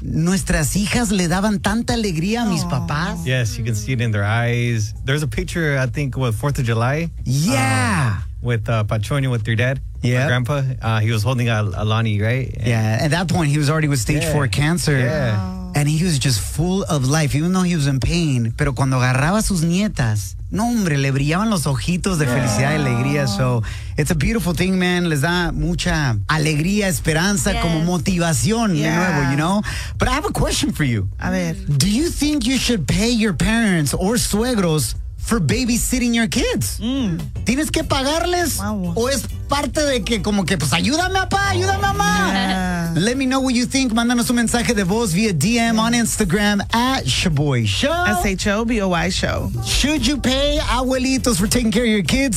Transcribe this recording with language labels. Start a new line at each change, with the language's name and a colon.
Spanish: Like, nuestras hijas le daban tanta alegría a mis papás.
English: Yes, you can see it in their eyes. There's a picture, I think, what, 4th of July? Yeah. With Pachonia, with your dad. Yeah. My grandpa, he was holding Alani, right? And yeah, at that point, he was already with stage 4 cancer. Yeah. And he was just full of life, even though he was in pain.
Spanish: Pero cuando agarraba sus nietas, no hombre, le brillaban los ojitos de felicidad y alegría.
English: So, it's a beautiful thing, man.
Spanish: Les da mucha alegría, esperanza, como motivación de nuevo,
English: you know? But I have a question for you.
Spanish: A ver.
English: Do you think you should pay your parents or suegros for babysitting your kids?
Spanish: ¿Tienes que pagarles?
English: Wow.
Spanish: ¿O es parte de que como que, pues, ayúdame, papá, ayúdame, mamá?
English: Yeah. Let me know what you think.
Spanish: Mándanos un mensaje de voz
English: via DM on Instagram at
Spanish: Shaboy Show.
English: S-H-O-B-O-Y Show. Should you pay abuelitos for taking care of your kids?